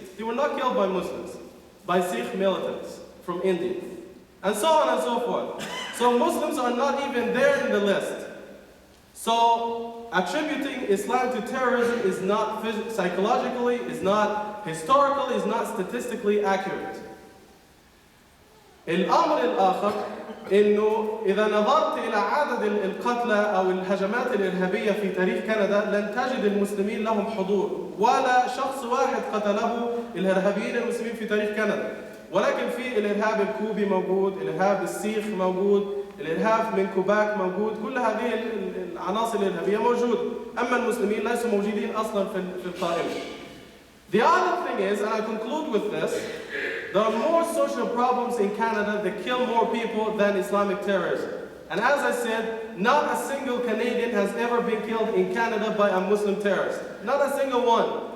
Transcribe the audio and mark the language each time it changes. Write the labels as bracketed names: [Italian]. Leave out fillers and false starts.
[English] They were not killed by Muslims, by Sikh militants from India, and so on and so forth. So Muslims are not even there in the list. So attributing Islam to terrorism is not psychologically, is not historically, is not statistically accurate. [Arabic] الأمر الآخر إنه إذا نظرت إلى عدد القتلى أو الهجمات الإرهابية في تاريخ كندا لن تجد المسلمين لهم حضور، ولا شخص واحد قتله الإرهابيين المسلمين في تاريخ كندا. ولكن في الإرهاب الكوبي موجود، الإرهاب السيخ موجود، الإرهاب من كوباك موجود، كل هذه العناصر الإرهابية موجودة. أما المسلمين ليسوا موجودين أصلا في القائمة. [English] The other thing is, and I conclude with this, there are more social problems in Canada that kill more people than Islamic terrorism. And as I said, not a single Canadian has ever been killed in Canada by a Muslim terrorist. Not a single one.